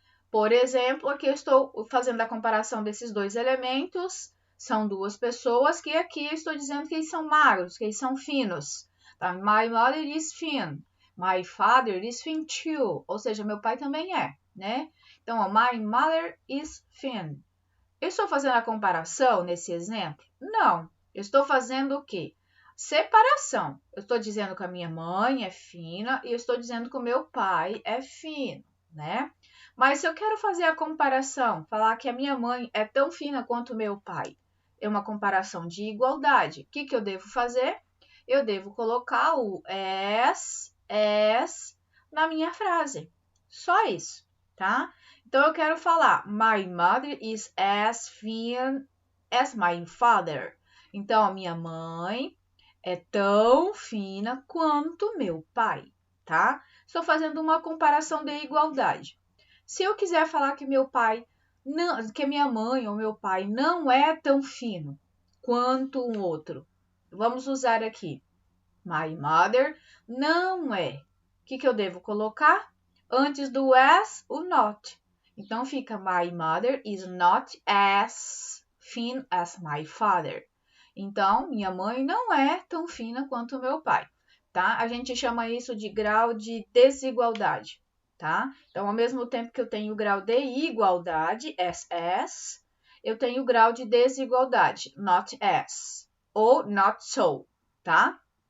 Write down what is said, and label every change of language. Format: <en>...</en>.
<pt>Por exemplo, aqui eu estou fazendo a comparação desses dois elementos. São duas pessoas que aqui eu estou dizendo que eles são magros, que eles são finos. Tá?</pt> <en>My mother is thin. My father is thin too.</en> <pt>Ou seja, meu pai também é, né? Então, ó,</pt> <en>my mother is thin.</en> <pt>Eu estou fazendo a comparação nesse exemplo? Não. Eu estou fazendo o quê? Separação. Eu estou dizendo que a minha mãe é fina e eu estou dizendo que o meu pai é fino, né? Mas se eu quero fazer a comparação, falar que a minha mãe é tão fina quanto o meu pai, é uma comparação de igualdade. O que eu devo fazer? Eu devo colocar o as na minha frase. Só isso, tá? Então, eu quero falar,</pt> <en>my mother is as thin as my father.</en> <pt>Então, a minha mãe é tão fina quanto meu pai, tá? Estou fazendo uma comparação de igualdade. Se eu quiser falar que meu pai, não, que minha mãe ou meu pai não é tão fino, quanto um outro. Vamos usar aqui.</pt> <en>My mother</en> <pt>não é. O que eu devo colocar? Antes do as, o not. Então, fica</pt> <en>my mother is not as thin as my father.</en> <pt>Então, minha mãe não é tão fina quanto meu pai, tá? A gente chama isso de grau de desigualdade, tá? Então, ao mesmo tempo que eu tenho o grau de igualdade, as, eu tenho o grau de desigualdade, not as, ou not so, tá?</pt>